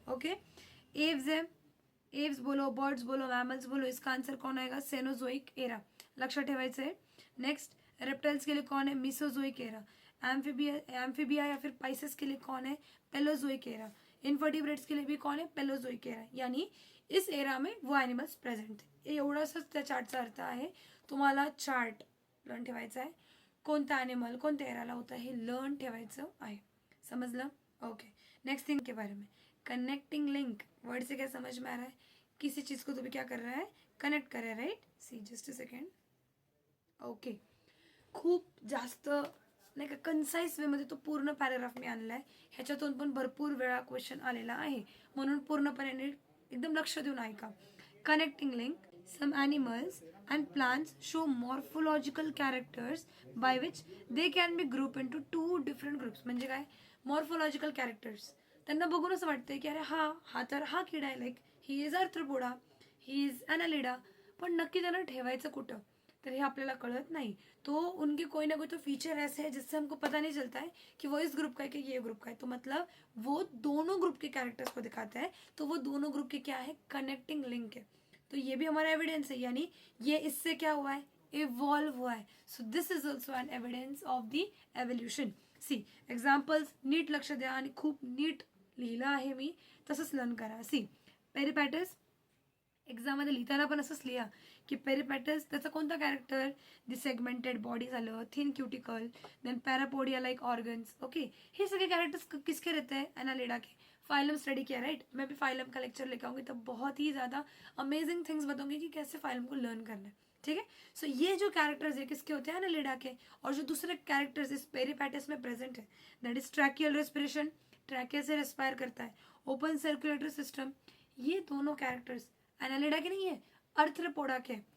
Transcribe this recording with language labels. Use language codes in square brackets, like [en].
[hi] Okay, Aves है, Aves बोलो, birds बोलो, मैमल्स बोलो, इसका आंसर कौन आएगा, सेनोजोइक एरा, [mr] लक्षात ठेवायचं आहे. [hi] नेक्स्ट, रेप्टाइल्स के लिए कौन है, मिसोजोइक एरा. एम्फीबिया या फिर पाइसेस के लिए कौन है, पेलोजोइक एरा. इनवर्टिब्रेट्स के लिए भी कौन है, पेलोजोइक एरा. यानी इस एरा में वो एनिमल्स प्रेझेंट थे. [mr] एवढाच त्या चार्टचा अर्थ आहे. तुम्हाला चार्ट लर्न ठेवायचा आहे, कोणता एनिमल कोणत्या एराला होता हे लर्न ठेवायचं आहे. समझलं. [hi] ओके, नेक्स्ट थिंग के बारे में, कनेक्टिंग लिंक, वर्ड से क्या समझ में आ रहा है, किसी चीज़ को तो भी क्या कर रहा है, कनेक्ट कर रहा है, right. [en] See just a second. [mr] Okay, खूप जास्त नाही का कन्साइज वेमध्ये तो पूर्ण पॅराग्राफ मी आणला आहे, ह्याच्यातून पण भरपूर वेळा क्वेश्चन आलेला आहे, म्हणून पूर्णपणे नीट एकदम लक्ष देऊन ऐका. [en] Connecting link, some animals and plants show morphological characters by which they can be grouped into two different groups. [mr] म्हणजे काय, मॉर्फोलॉजिकल कॅरेक्टर्स, त्यांना बघून असं वाटतंय की अरे हा तर हा किडा आहे, [en] like he is arthropoda, he is annelida, [mr] पण नक्की त्यांना ठेवायचं कुठं, तर हे आपल्याला कळत नहीं. [hi] तो उनके कोई ना कोई तो फीचर ऐसे है जिससे हमको पता नहीं चलता है कि वो इस ग्रुप का है कि ये ग्रुप का है. तो मतलब वो दोनों ग्रुप के कैरेक्टर्स को दिखाता है, तो वो दोनों ग्रुप के क्या है, कनेक्टिंग लिंक है. तो ये भी हमारा एविडेंस है, यानी ये इससे क्या हुआ है, इवॉल्व हुआ है. [en] So this is also an evidence of the evolution. [mr] C examples नीट लक्ष द्या आणि खूप नीट लिहिलं आहे मी, तसंच लर्न करा. सी पेरिपॅटस, एक्झाममध्ये लिहिताना पण असंच लिहा की पेरिपॅटस त्याचा कोणता कॅरेक्टर, दी सेगमेंटेड बॉडी झालं, thin cuticle, then parapodia like organs. [hi] Okay, [mr] हे सगळे [hi] कैरेक्टर्स किसके रहते हैं, एनालिडा के. फाइलम स्टडी किया, राइट. मैं भी फाइलम का लेक्चर लेकर आऊँगी, तब बहुत ही ज़्यादा अमेजिंग थिंग्स बताऊंगी कि कैसे फाइलम को लर्न करना है. ठीक है, सो ये जो कैरेक्टर्स है किसके होते हैं, एनालिडा के. और जो दूसरे कैरेक्टर्स इस पेरिपैटस में प्रेजेंट है, दैट इज ट्रैकियल रेस्पिरेशन, ट्रैके से रेस्पायर करता है, ओपन सर्कुलेटरी सिस्टम, ये दोनों कैरेक्टर्स एनालिडा के नहीं है, अर्थ्रोपोडा के.